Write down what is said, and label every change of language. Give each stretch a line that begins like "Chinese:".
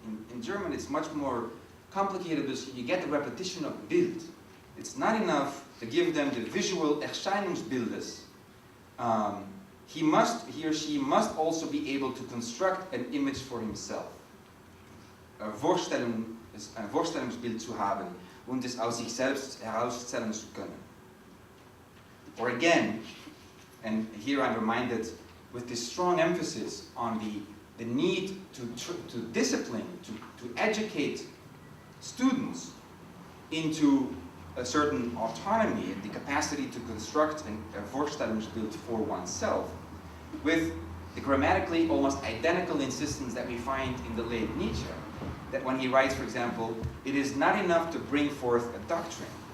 English: In German, it's much more complicated because you get the repetition of Bild. It's not enough to give them the visual Erscheinungsbildes. He or she must also be able to construct an image for himself.
German: Ein Vorstellungsbild zu haben und es aus sich selbst herausstellen zu können.
English: Or again, and here I'm reminded with this strong emphasis on the need to discipline, to educate students into a certain autonomy and the capacity to construct a Vorstellungsbild for oneself, with the grammatically almost identical insistence that we find in the late Nietzsche, that when he writes, for example, "It is not enough to bring forth a doctrine.